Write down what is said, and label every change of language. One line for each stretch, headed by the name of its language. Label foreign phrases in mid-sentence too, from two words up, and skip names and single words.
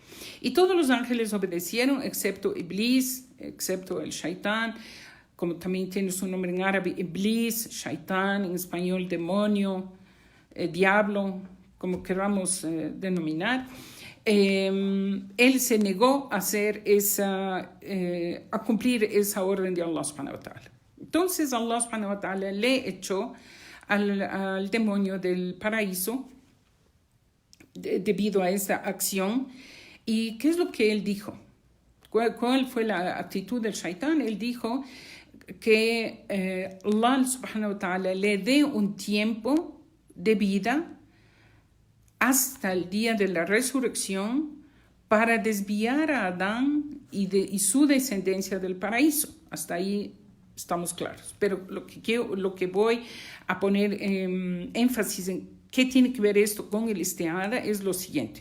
Spanish: Y todos los ángeles obedecieron, excepto Iblis, excepto el shaitán, como también tiene su nombre en árabe, Iblis, shaitán, en español demonio, diablo, como queramos denominar. Él se negó a cumplir esa orden de
Arabic: الله سبحانه وتعالى.
Spanish: Entonces
Arabic: الله سبحانه وتعالى
Spanish: le echó al demonio del paraíso debido a esa acción. ¿Y qué es lo que él dijo? ¿Cuál fue la actitud del shaitán? Él dijo que
Arabic: الله سبحانه وتعالى
Spanish: le dé un tiempo de vida hasta el día de la resurrección para desviar a Adán y su descendencia del paraíso. Hasta ahí estamos claros. Pero lo que voy a poner énfasis en qué tiene que ver esto con el istihada es lo siguiente.